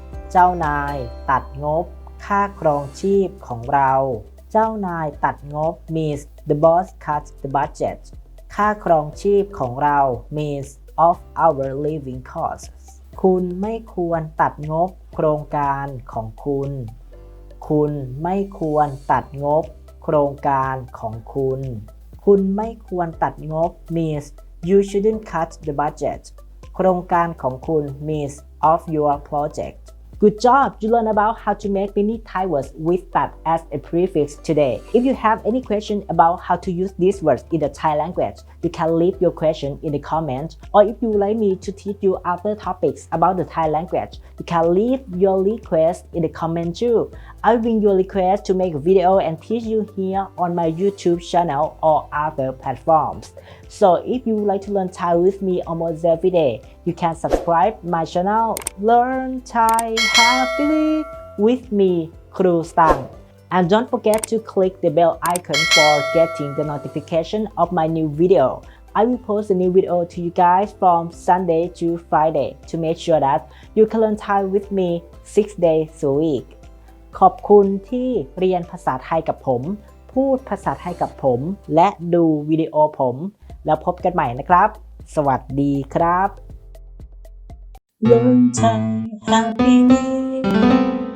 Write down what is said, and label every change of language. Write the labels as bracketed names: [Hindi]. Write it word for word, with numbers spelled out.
[Thai] เจ้านายตัดงบค่าครองชีพของเราเจ้านายตัดงบ [English] means the boss cut the budget [Thai] ค่าครองชีพของเรา [English] means of our living costs [Thai] คุณไม่ควรตัดงบโครงการของคุณ คุณไม่ควรตัดงบโครงการของคุณคุณไม่ควรตัดงบ [English] means you shouldn't cut the budget [Thai] โครงการของคุณ [English] means of your project Good job! You learned about how to make many Thai words with that as a prefix today. If you have any question about how to use these words in the Thai language, you can leave your question in the comment. Or if you would like me to teach you other topics about the Thai language, you can leave your request in the comment too. I'll bring your request to make a video and teach you here on my YouTube channel or other platforms. So if you would like to learn Thai with me almost every day, you can subscribe my channel Learn Thai Happily with me, Kru Stang. And don't forget to click the bell icon for getting the notification of my new video. I will post a new video to you guys from Sunday to Friday to make sure that you can learn Thai with me six days a week. [Thai] ขอบคุณที่เรียนภาษาไทยกับผมพูดภาษาไทยกับผมและดูวิดีโอผมแล้วพบกันใหม่นะครับสวัสดีครับ [English] Learn Thai happily